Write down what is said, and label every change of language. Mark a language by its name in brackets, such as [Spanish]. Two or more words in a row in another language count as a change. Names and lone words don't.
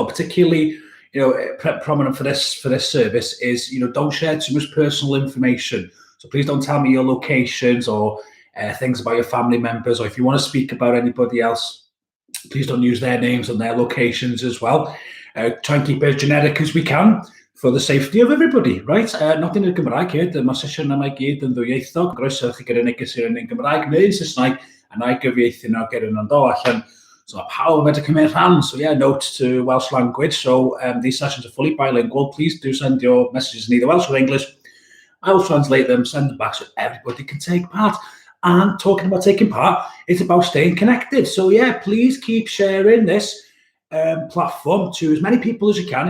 [English] Particularly, prominent for this service is, don't share too much personal information. So please don't tell me your locations or things about your family members, or if you want to speak about anybody else, please don't use their names and their locations as well. Try and keep it as generic as we can for the safety of everybody, right? Nothing in Gymraeg here. [Welsh] Dyma sesiwn yma I gyd yn ddwyieithog. Groeso chi gyda neges i'r yn Gymraeg neu yn Saesneg, a na I gyfieithu nhw gyda nhw'n dod allan. So pawb wedi cymryd rhan. [English] So yeah, note to Welsh language. So these sessions are fully bilingual. Please do send your messages in either Welsh or English. I will translate them, send them back so everybody can take part. And talking about taking part, it's about staying connected. So yeah, please keep sharing this platform to as many people as you can.